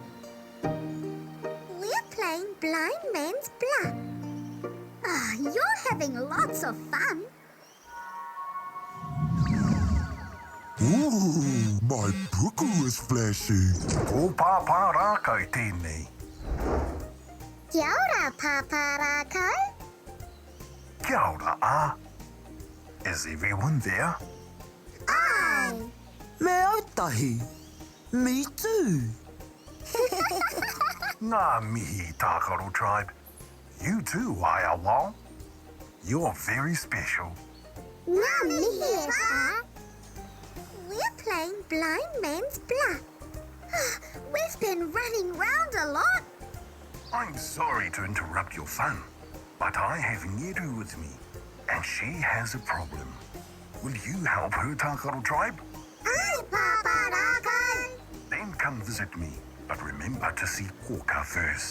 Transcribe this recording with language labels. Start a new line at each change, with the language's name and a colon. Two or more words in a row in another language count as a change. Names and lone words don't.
English: We're playing blind man's bluff. Ah, you're having lots of fun. Ooh, my puku is flashing.
Māori: Ko Pāpā Rākau tēnei. Kia ora, Pāpā Rākau. Kia ora,
English: Is everyone there?
Māori: Ai. Me ētahi.
English: Me too.
Māori: Ngā mihi, Tākaro Tribe.
English: You too, Wao. You're very special.
Māori: Ngā mihi e pā.
English: We're playing blind man's bluff. We've been running round a lot. I'm sorry to interrupt your fun, but I have Ngeru with me, and she has a problem. Will you help her, Tākaro Tribe?
Māori: Ai, Pāpā Rākau.
English: Then come visit me, but remember to see Kōkā first.